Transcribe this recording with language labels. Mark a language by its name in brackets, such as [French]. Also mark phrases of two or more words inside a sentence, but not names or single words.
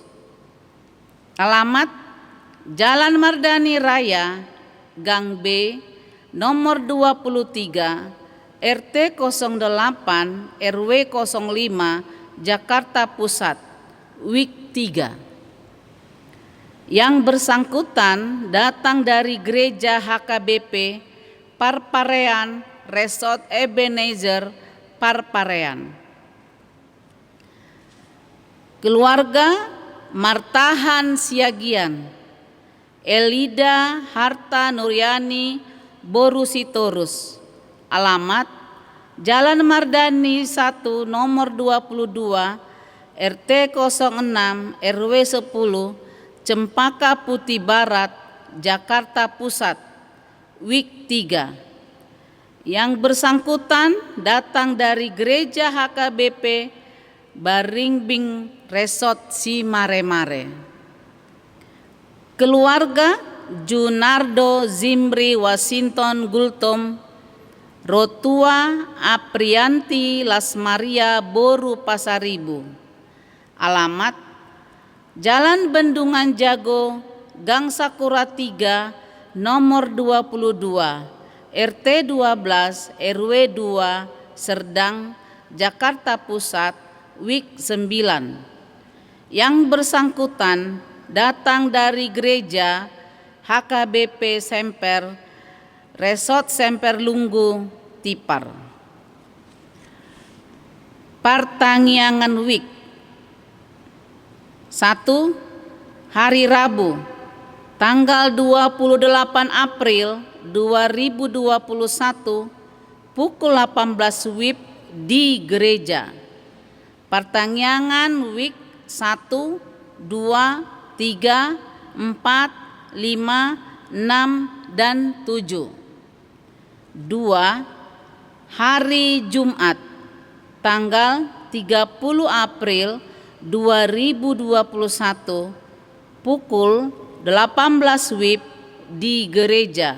[Indonesian] Alamat Jalan Mardani Raya, Gang B, nomor 23, RT 08, RW 05, Jakarta Pusat, WIK 3. Yang bersangkutan datang dari Gereja HKBP Parparean Resort Ebenezer Parparean. Keluarga Martahan Siagian, Elida Harta Nuryani Borusitorus. Alamat Jalan Mardani 1 nomor 22, RT 06, RW 10, Cempaka Putih Barat, Jakarta Pusat, WIK 3. Yang bersangkutan datang dari Gereja HKBP Baringbing Resort Simaremare. Keluarga Junardo Zimri Washington Gultom, Rotua Aprianti Lasmaria Boru Pasaribu. Alamat Jalan Bendungan Jago, Gang Sakura 3, nomor 22, RT 12, RW 2, Serdang, Jakarta Pusat, WIK 9. Yang bersangkutan datang dari Gereja HKBP Semper Resort Semperlunggu, Tipar. Partangyangan Week. 1. Hari Rabu, tanggal 28 April 2021, pukul 18 WIB di gereja. Partangyangan Week 1, 2, 3, 4, 5, 6, dan 7. 2. Hari Jumat, tanggal 30 April 2021, pukul 18 WIB di gereja.